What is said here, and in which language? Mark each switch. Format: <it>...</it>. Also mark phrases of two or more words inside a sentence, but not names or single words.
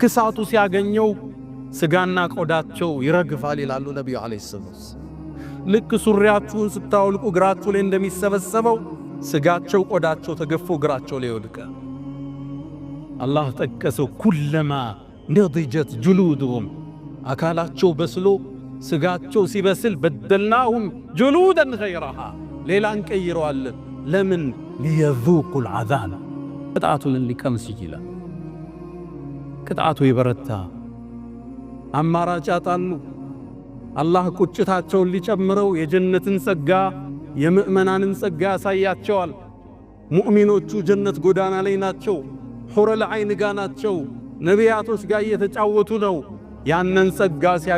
<am>ሳቱ ሲያገኘው ስጋና ቆዳቸው ይረግፋል ይላሉ ነብዩ</am> <ar>عليه السلام።</ar> <am>ልክ ሱሪያችሁን ስታወልቁ እግራችሁ ላይ እንደሚሰበሰበው ስጋቸው ቆዳቸው ተገፎ እግራቸው ላይ ይወድቃል። አላህ ጠቀሰው።</am> <ar>كلما نضجت جلودهم</ar> <am>አካላቸው በስሎ ስጋቸው ሲበስል</am> <ar>بدلناهم جلودا غيرها</ar> <am>ሌላን ቀይረዋለን። ለምን?</am> <ar>ليذوقوا العذاب</ar> <am>ቅጣቱን ሊቀምስ ይችላል። ቅጣቱ ይበረታ አማራጭ ያጣሉ። አላህ ቁጭታቸውን ሊጨምረው የጀነትን ጸጋ የምእመናንን ጸጋ ያሳያቸዋል። ሙእሚኖቹ ጀነት ጎዳና ላይ ናቸው።</am> <ar>حور العين</ar> <am>ጋ ናቸው። ነቢያቶች ጋር እየተጫወቱ ነው። ያንን ጸጋ ሲያዩ</am>